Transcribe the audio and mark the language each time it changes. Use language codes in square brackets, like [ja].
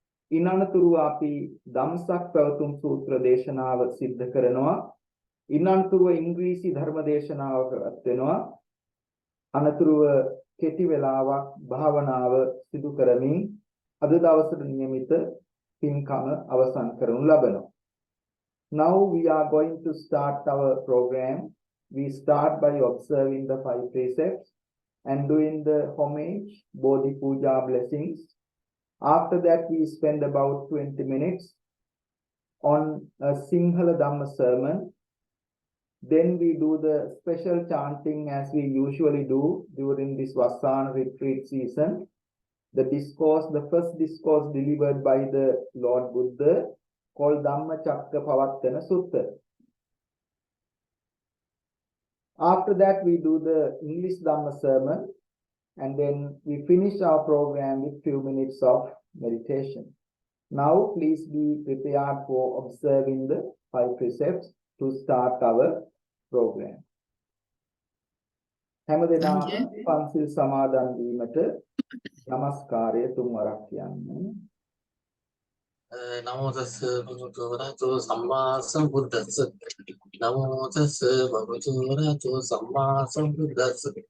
[si] ඉන් අනතුරුව අපි ධම්සක් පැවතුම් සූත්‍ර දේශනාව සිද්ධ කරනවා. ඉන් අනතුරුව ඉංග්‍රීසි ධර්ම දේශනාව පැවැත්වෙනවා. අනතුරුව කෙටි වේලාවක් භාවනාව සිදු කරමින් අද දවසට નિયમિત පින්කම අවසන් කරනු ලබනවා. [en] Now we are going to start our program. We start by observing the 5 precepts and doing the homage, Bodhi Pooja blessings. After that, we spend about 20 minutes on a Sinhala Dhamma sermon. Then we do the special chanting as we usually do during this Vassāna retreat season. The discourse, the first discourse delivered by the Lord Buddha, called Dhamma Sutta. After that, we do the English Dhamma sermon, and then we finish our program with few minutes of meditation. Now, please be prepared for observing the 5 precepts to start our program. [si] හැම දෙනාම පන්සිල් සමාදන් වීමට නමස්කාරය තුන්වරක් කියන්න. [pi] නමෝ තස්ස භගවතු වරහතෝ සම්මා සම්බුද්දස්ස. නමෝ තස්ස භගවතු වරහතෝ සම්මා සම්බුද්දස්ස.